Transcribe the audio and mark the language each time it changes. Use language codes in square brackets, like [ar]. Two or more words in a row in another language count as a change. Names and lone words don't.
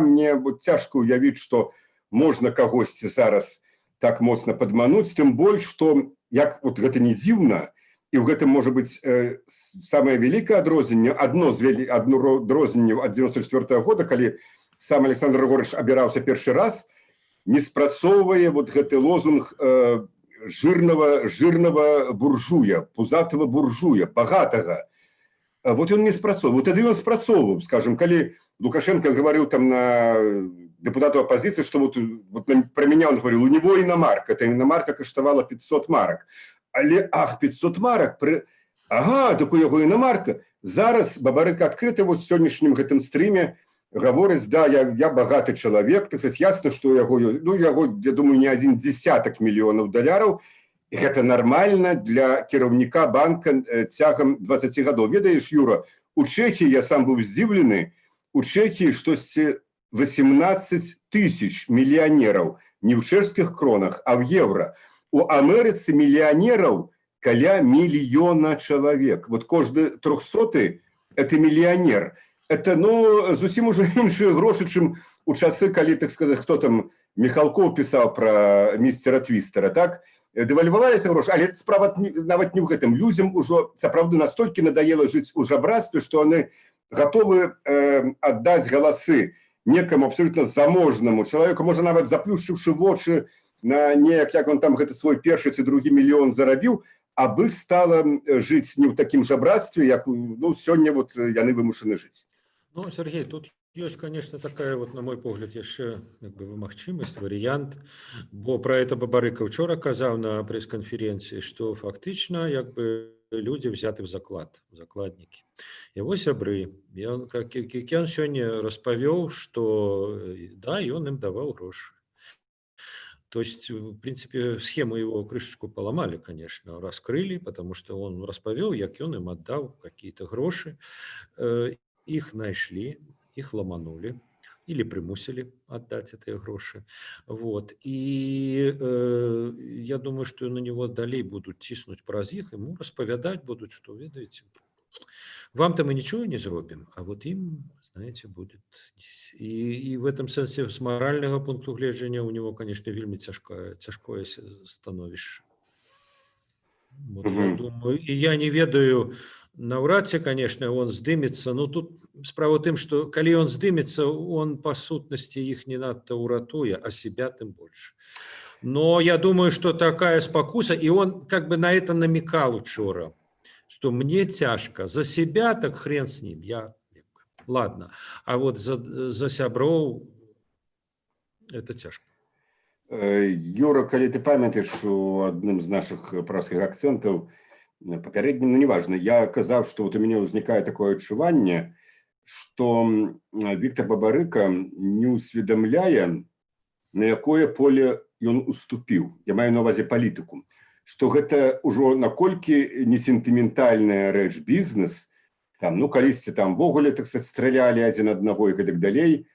[be] Мне цяжка ўявіць, што можна кагосьці зараз так моцна падмануць, тым больш, што як вот гэта не дзіўна, і ў гэтым можа быць самае вялікае адрозненне, адно адрозненне ад 94-го года, калі сам Александр Григорьевич абіраўся першы раз, не спрацоўвае вот гэты лозунг [ru] жирного буржуя, пузатого буржуя, богатого. Вот он не спрацоўваў. Вот тады он спрацоўваў, скажем, калі Лукашенко говорил там на депутату оппозиции, что вот про меня он говорил, у него иномарка, эта иномарка каштавала 500 марок. [be] Але, 500 марок, ага, так у яго иномарка. [ru] Зараз Бабарыка открыто вот в сегодняшнем гэтым стриме говорит, да, я богатый человек, так сказать, ясно, что яго, я думаю, не один десяток миллионов долларов, и это нормально [be] для кіраўніка банка цягам 20 гадоў. [ru] Ведаеш, Юра, у Чехии, я сам был здзіўлены, у Чехии штосьці 18 тысяч миллионеров не в чешских кронах, а в евро. У Америцы миллионеров каля миллиона человек. Вот каждый 300-й – это миллионер. Это, [be] ну, зусім уже іншыя грошы, чым у часы, калі, [ru] так сказать, [be] хто там, [ru] Михалков писал про мистера Твистера, так? [be] Девальваваліся грошы, але справа нават не в гэтым. Людзям ужо, сапраўды, настолькі надоело жыць у жабрацтве, што яны готовы аддаць галасы некаму абсолютно заможнаму человеку, можа нават заплюшчыўшы вочы на неяк, як он там гэты свой першы ці другі мільён зарабіў, абы стала жыць не ў такім жабрацтве, як, ну, сёння вот яны вымушаны жыць. [ru] Ну, Сергей, тут есть, конечно, такая вот, на мой погляд, еще как бы магчимость, вариант, бо про это Бабарыка вчора казаў на пресс-конференции, что фактично как бы люди взяты в заклад, закладники. Его сябры, и он, как он сегодня распавёў, что да, и он им давал гроши. То есть, в принципе, схему его крышечку поломали, конечно, раскрыли, потому что он распавёў, як он им отдал какие-то гроши, их нашли, их ломанули или примусили отдать эти гроши. Вот. И я думаю, что на него далей будут тиснуть праз іх, ему распавядать будут, что, видите, вам-то мы ничего не зробим, а вот им, знаете, будет. И в этом сенсе [be] с морального пункту гледжання [ru] у него, конечно, [be] вельмі цяжкое становішча. Вот, я думаю, и я не ведаю, наўрад ці, [ru] конечно, он здымецца, но тут справа ў тым, [be] что калі он здымецца, он по сутнасці іх не надта уратуе, а себя тым больше. [ru] Но я думаю, что такая спокуса, и он как бы на это намекал учора, что мне тяжко, за себя так хрен с ним, я, ладно, а вот за сяброў это тяжко. [be] Юра, калі ты памятаеш, у адным з наших праскіх акцентаў папярэднім, ну, неважно, я казаў, что вот у меня ўзнікае такое адчуванне, что Віктор Бабарыка не усведамляе, на якое поле ён уступіў. Я маю на ўвазе палітыку. Что гэта ўжо наколькі не сентыментальная рэч бізнес, там, ну, калісьці там ввогуле, так сказать, стралялі адзін аднаго і гэтак далей.